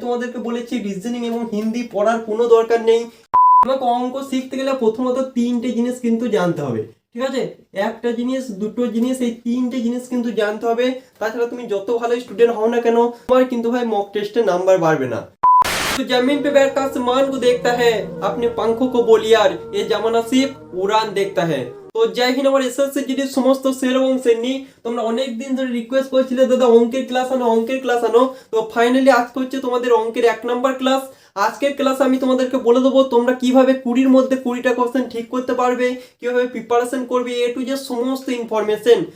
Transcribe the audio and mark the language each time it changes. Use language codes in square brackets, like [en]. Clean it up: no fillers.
[bn] তোমাদেরকে বলেছি রিজনিং এবং হিন্দি পড়ার কোনো দরকার নেই। তোমাকে অঙ্ক শিখতে গেলে প্রথমত তিনটে জিনিস কিন্তু জানতে হবে, ঠিক আছে? একটা জিনিস, দুটো জিনিস, এই তিনটে জিনিস কিন্তু জানতে হবে। তাছাড়া তুমি যত ভালো স্টুডেন্ট হও না কেন, তোমার কিন্তু ভাই মক টেস্টে নাম্বার বাড়বে না। [hi] तो जमीन पे बैठकर आसमान को देखता है, अपने पंखों को बोली यार ये जमाना सिर्फ उड़ान देखता है। [bn] তো জয় হিন্দ আমার এসএসসি জিডি সমস্ত স্যার এবং শ্রেণী, তোমরা অনেক দিন ধরে রিকোয়েস্ট করছিলে দাদা অঙ্কের ক্লাস আনো, অঙ্কের ক্লাস আনো। তো ফাইনালি আজকে হচ্ছে তোমাদের অঙ্কের 1 নাম্বার ক্লাস। আজকের ক্লাসে আমি তোমাদেরকে বলে দেবো তোমরা কিভাবে 20-র মধ্যে 20টা কোশ্চেন ঠিক করতে পারবে, কিভাবে প্রিপারেশন করবে, এ টু জেড সমস্ত ইনফরমেশন।